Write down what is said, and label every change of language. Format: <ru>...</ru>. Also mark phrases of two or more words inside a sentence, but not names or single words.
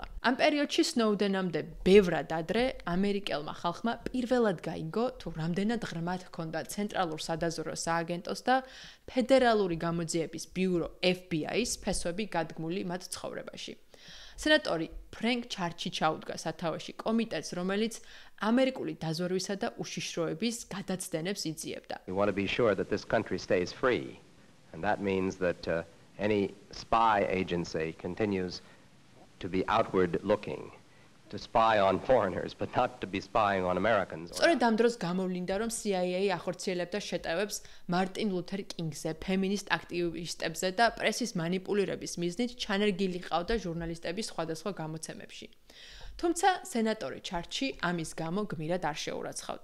<ka>ამ პერიოდში Snowden-ამდე ბევრად ადრე ამერიკელმა ხალხმა პირველად გაიგო, თუ რამდენად ღრმად ჰქონდა ცენტრალურ სადაზვერვო სააგენტოს და ფედერალური გამოძიების ბიურო FBI-ის ფესვები გადგმული მათ ცხოვრებაში. სენატორი ფრენკ ჩარჩი ჩაუდგა სათავეში კომიტეტს, რომელიც ამერიკული დაზვერვისა და უშიშროების გადაცდენებს იძიებდა.</ka> <en>We want to be sure that this country stays free, and that means that any spy agency continues to be outward looking to spy on foreigners, but not to be spying on Americans.</en> <ka>სწორედ ამ დროს გამოვლინდა, რომ CIA ახორციელებდა შეტევებს მარტინ ლუთერ კინგზე, ფემინისტ აქტივისტებზე და პრესის манипуლირების მიზნით ჩანერგილი ყავდა ჟურნალისტების სხვადასხვა გამოცემებში. თუმცა სენატორი ჩარჩი ამის გამო გმირად არ შეურაცხავთ.</ka>